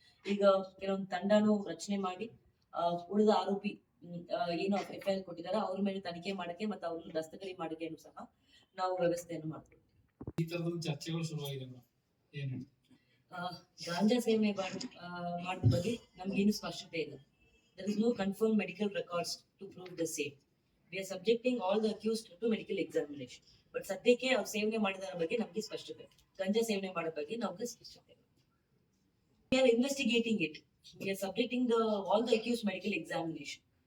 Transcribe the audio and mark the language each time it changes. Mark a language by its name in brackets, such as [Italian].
[Kannada] ಈಗ ಕೆಲವೊಂದು ತಂಡನು ರಚನೆ ಮಾಡಿ ಉಳಿದ ಆರೋಪಿ ಏನು FIR ಕೊಟ್ಟಿದ್ದಾರೆ ಅವ್ರ ಮೇಲೆ ತನಿಖೆ ಮಾಡಕ್ಕೆ ಮತ್ತೆ ಅವ್ರನ್ನ ದಸ್ತಗಿರಿ ಮಾಡಿಕೆಯನ್ನು ಸಹ ನಾವು ವ್ಯವಸ್ಥೆಯನ್ನು ಮಾಡ್ತೀವಿ. ಈ ತರದ ಚರ್ಚೆಗಳು ಶುರುವಾಗಿದೆ. ಗಾಂಜಾ ಸೇವನೆ ಮಾಡಿದ ಬಗ್ಗೆ ನಮ್ಗೇನು ಸ್ಪಷ್ಟತೆ ಇಲ್ಲ. [English] There is no confirmed medical records to prove the same. We are subjecting all the accused to medical examination. [Kannada] But ಸದ್ಯಕ್ಕೆ ಅವ್ರು ಸೇವನೆ ಮಾಡಿದರ ಬಗ್ಗೆ ನಮ್ಗೆ ಸ್ಪಷ್ಟತೆ, ಗಂಜಾ ಸೇವನೆ ಮಾಡೋ ಬಗ್ಗೆ ನಮ್ಗೆ ಸ್ಪಷ್ಟತೆ. [English] We are investigating it. We are subjecting all the accused medical examination.